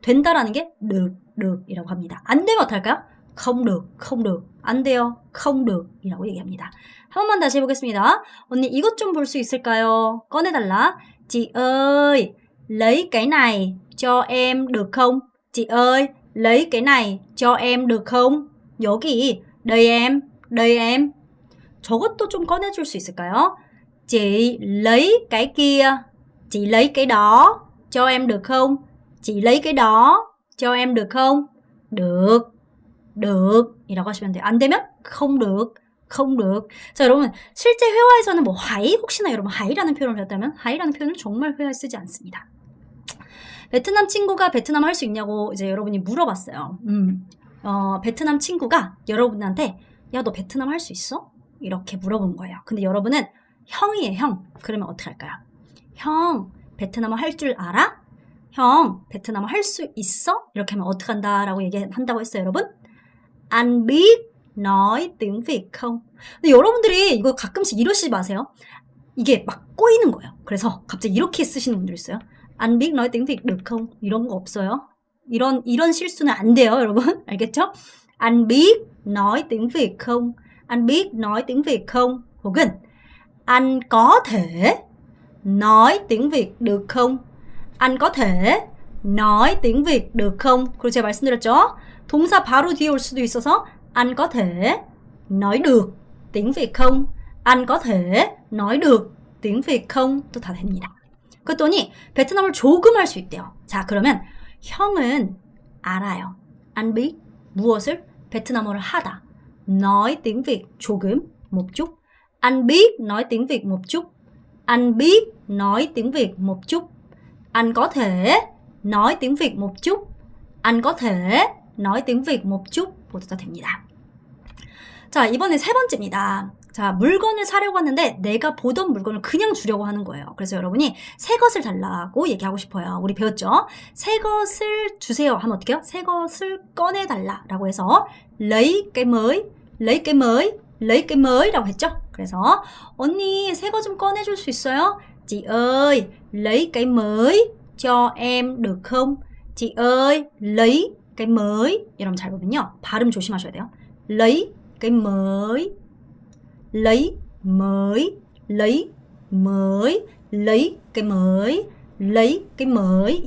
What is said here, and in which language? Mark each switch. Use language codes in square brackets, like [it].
[ko] 된다라는 게 được 이라고 합니다. 안 되면 어떡할까요? [vi] không được, không được. [ko] 안 돼요, [vi] không được [ko] 이라고 얘기합니다. 한 번만 다시 해보겠습니다. 언니 이것 좀 볼 수 있을까요? 꺼내달라. [vi] chị ơi, lấy cái này cho em được không? chị ơi, lấy cái này cho em được không? [ko] 여기, [vi] đây em, đây em. [ko] 저것도 좀 꺼내줄 수 있을까요? [vi] chị lấy cái kia, chị lấy cái đó cho em được không? chị lấy cái đó cho em được không? được, được [ko] 이라고 하시면 돼요. 안 되면 [vi] không được, không được. [ko] 자, 여러분 실제 회화에서는 뭐 하이 혹시나 여러분 하이라는 표현을 배웠다면 하이라는 표현을 정말 회화에 쓰지 않습니다. 베트남 친구가 베트남 할 수 있냐고 이제 여러분이 물어봤어요. 베트남 친구가 여러분한테 야, 너 베트남 할 수 있어? 이렇게 물어본 거예요. 근데 여러분은 형이에요, 형. 그러면 어떻게 할까요? 형, 베트남어 할 줄 알아? 형, 베트남어 할 수 있어? 이렇게 하면 어떻게 한다라고 얘기한다고 했어요, 여러분? [vi] Anh biết nói tiếng Việt không? [ko] 근데 여러분들이 이거 가끔씩 이러시지 마세요. 이게 막 꼬이는 거예요. 그래서 갑자기 이렇게 쓰시는 분들 있어요. [vi] Anh biết nói tiếng Việt được không? [ko] 이런 거 없어요. 이런 실수는 안 돼요, 여러분. 알겠죠? [vi] Anh biết nói tiếng Việt không? Anh biết nói tiếng Việt không? 혹은 anh có thể nói tiếng Việt được không? anh có thể nói tiếng Việt được không? [ko] 그리고 제가 말씀드렸죠? 동사 바로 뒤에 올 수도 있어서 [vi] anh có thể nói được tiếng Việt không? anh có thể nói được tiếng Việt không? [ko] 또 다 됩니다. 그랬더니 베트남을 조금 할 수 있대요. 자, 그러면 형은 알아요. [vi] anh biết [ko] 무엇을? 베트남어를 하다. [vi] nói tiếng Việt 조금, một chút. Anh biết nói tiếng Việt một chút. Anh biết nói tiếng Việt một chút. Anh có thể nói tiếng Việt một chút. Anh có thể nói tiếng Việt một chút. [ko] 모두 다 됩니다. 자, 이번에 세 번째입니다. 자, 물건을 사려고 하는데 내가 보던 물건을 그냥 주려고 하는 거예요. 그래서 여러분이 새 것을 달라고 얘기하고 싶어요. 우리 배웠죠? 새 것을 주세요 하면 어떻게 해요? 새 것을 꺼내달라 라고 해서 [vi] lấy cái mới, lấy cái mới, lấy cái mới 라고 했죠? [ko] 그래서 언니 새 거 좀 꺼내줄 수 있어요? [vi] Chị ơi, lấy cái mới cho em được không? Chị ơi, lấy cái mới. [ko] 여러분 잘 보면요. 발음 조심하셔야 돼요. [vi] lấy cái mới, lấy mới, lấy mới, lấy cái mới, lấy cái mới.